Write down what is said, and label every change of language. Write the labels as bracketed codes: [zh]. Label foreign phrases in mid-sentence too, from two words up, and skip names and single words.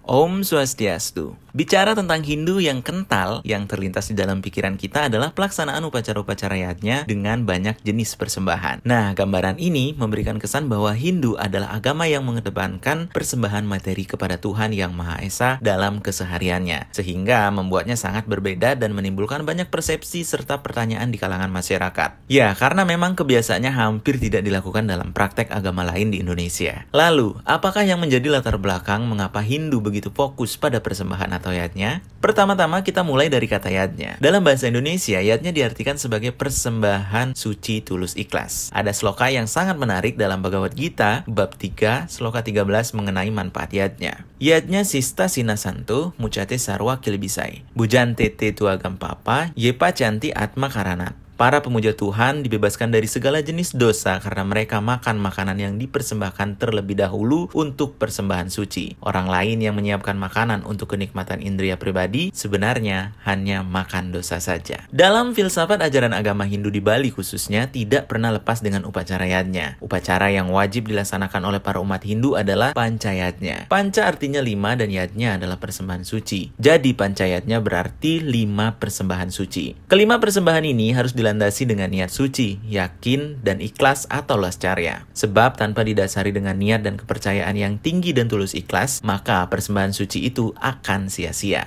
[ban] Om Swastiastu. [id] Bicara tentang Hindu yang kental, yang terlintas di dalam pikiran kita adalah pelaksanaan upacara-upacara yatnya dengan banyak jenis persembahan. Nah, gambaran ini memberikan kesan bahwa Hindu adalah agama yang mengedepankan persembahan materi kepada Tuhan Yang Maha Esa dalam kesehariannya, sehingga membuatnya sangat berbeda dan menimbulkan banyak persepsi serta pertanyaan di kalangan masyarakat. Ya, karena memang kebiasaannya hampir tidak dilakukan dalam praktek agama lain di Indonesia. Lalu, apakah yang menjadi latar belakang mengapa Hindu begitu fokus pada persembahan atau yatnya? Pertama-tama kita mulai dari kata yatnya. Dalam bahasa Indonesia, yatnya diartikan sebagai persembahan suci tulus ikhlas. Ada sloka yang sangat menarik dalam Bhagavad Gita, bab 3, sloka 13 mengenai manfaat yatnya. [sa] Yatnya sista sinasanto, mucate sarwa kilbisai. Bujante te tuagam papa, yepa canti atma karanat. [id] Para pemuja Tuhan dibebaskan dari segala jenis dosa karena mereka makan makanan yang dipersembahkan terlebih dahulu untuk persembahan suci. Orang lain yang menyiapkan makanan untuk kenikmatan indria pribadi sebenarnya hanya makan dosa saja. Dalam filsafat ajaran agama Hindu di Bali khususnya tidak pernah lepas dengan upacara yatnya. Upacara yang wajib dilaksanakan oleh para umat Hindu adalah pancayatnya. Panca artinya 5 dan yatnya adalah persembahan suci. Jadi pancayatnya berarti 5 persembahan suci. Kelima persembahan ini harus dilandasi dengan niat suci, yakin, dan ikhlas atau lascarya. Sebab tanpa didasari dengan niat dan kepercayaan yang tinggi dan tulus ikhlas, maka persembahan suci itu akan sia-sia.